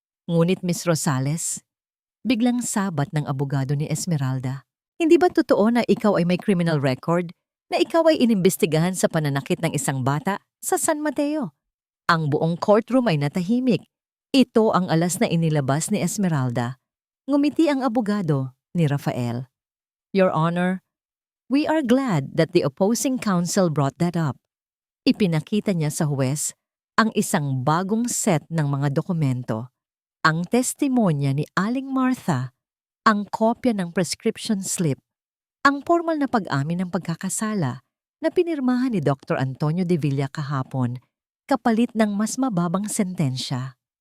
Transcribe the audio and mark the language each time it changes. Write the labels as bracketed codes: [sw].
[tl] Ngunit Miss Rosales, biglang sabat ng abogado ni Esmeralda, hindi ba totoo na ikaw ay may criminal record? Na ikaw ay inimbestigahan sa pananakit ng isang bata sa San Mateo? Ang buong courtroom ay natahimik. Ito ang alas na inilabas ni Esmeralda. Ngumiti ang abogado ni Rafael. [en] Your Honor, we are glad that the opposing counsel brought that up. [tl] Ipinakita niya sa huwes ang isang bagong set ng mga dokumento, ang testimonya ni Aling Martha, ang kopya ng prescription slip, ang formal na pag-amin ng pagkakasala na pinirmahan ni Dr. Antonio de Villa kahapon kapalit ng mas mababang sentensya.